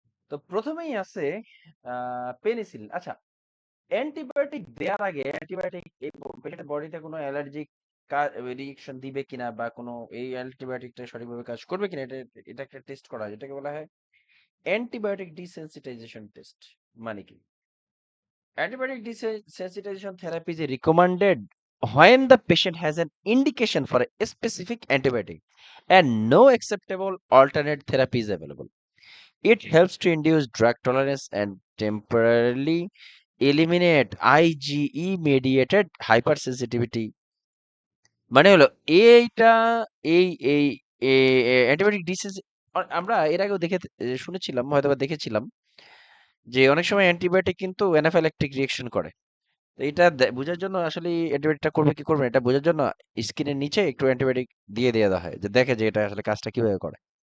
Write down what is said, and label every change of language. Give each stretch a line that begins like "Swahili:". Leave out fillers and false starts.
Bangla: তো প্রথমেই আছে পেনিসিলিন। আচ্ছা, অ্যান্টিবায়োটিক দেওয়ার আগে অ্যান্টিবায়োটিক এই পেশেন্টের বডিতে কোনো অ্যালার্জিক রিয়েকশন দিবে কিনা বা কোনো এই অ্যান্টিবায়োটিকটা সঠিকভাবে কাজ করবে কিনা এটা একটা টেস্ট করা হয়, যেটাকে বলা হয় অ্যান্টিবায়োটিক ডিসেনসিটাইজেশন টেস্ট। মানে কি?
English: Antibiotic desensitization therapy is recommended when the patient has an indication for a specific antibiotic and no acceptable alternate therapy is available. It helps to induce drug tolerance and temporarily eliminate IgE mediated hypersensitivity.
Bangla: মানে হলো এইটা এই এই antibiotic ডিসেন্স আমরা এর আগেও শুনেছিলাম, হয়তোবা দেখেছিলাম যে অনেক সময় অ্যান্টিবায়োটিক কিন্তু অ্যানাফাইল্যাকটিক রিঅ্যাকশন করে। তো এটা বোঝার জন্য আসলে অ্যান্টিবায়োটিকটা করবে কি করবে না, এটা বোঝার জন্য স্কিনের নিচে একটু অ্যান্টিবায়োটিক দিয়ে দেওয়া হয়, যে দেখে যে এটা আসলে কাজটা কিভাবে করে।